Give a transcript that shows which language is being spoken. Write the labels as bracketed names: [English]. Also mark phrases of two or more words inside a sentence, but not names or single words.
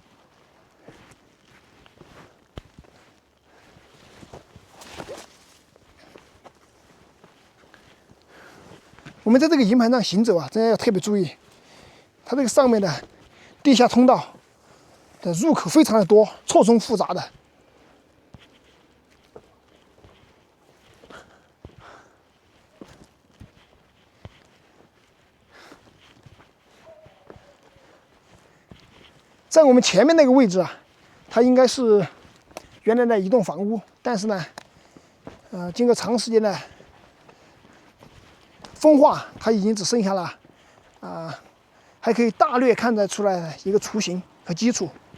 [Chinese] 我们在这个营盘上行走啊，真的要特別注意，它這個上面的地下通道的入口非常的多，錯綜複雜的。在我們前面那個位置啊，它應該是原來的一棟房屋，但是呢，經過長時間的風化，它已經只剩下了還可以大略看得出來的一個雛形和基礎。